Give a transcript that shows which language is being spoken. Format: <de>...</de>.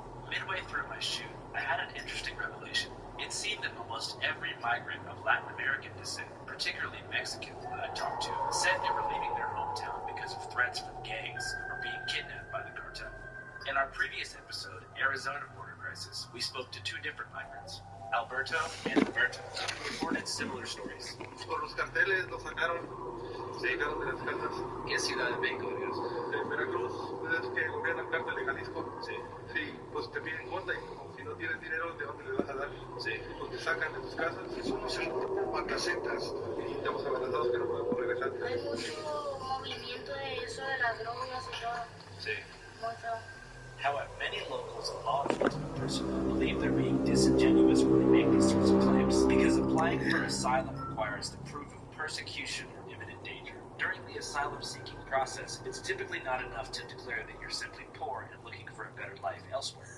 <en>Midway through my shoot, I had an interesting revelation. It seemed that almost every migrant of Latin American descent, particularly Mexicans that I talked to, said they were leaving their hometown because of threats from gangs or being kidnapped by the cartel. In our previous episode, Arizona Border Crisis, we spoke to two different migrants, Alberto and Roberto, who reported similar stories.</en> <es>Por los carteles los sacaron, se sacaron de las casas. ¿Qué ciudad de México, Dios? De Veracruz, es que gobierna el cártel de Jalisco. Sí. Sí, pues te piden cuenta y como si no tienes dinero, ¿de dónde le vas a dar? Sí. Pues te sacan de tus casas. Somos el grupo Macacetas y estamos amenazados que no podemos regresar. Hay mucho movimiento de eso de las drogas y todo. Sí. Mucho.</es> <en>However, many locals and law enforcement personnel believe they're being disingenuous when they make these sorts of claims because applying for asylum requires the proof of persecution or imminent danger. During the asylum-seeking process, it's typically not enough to declare that you're simply poor and looking for a better life elsewhere.</en>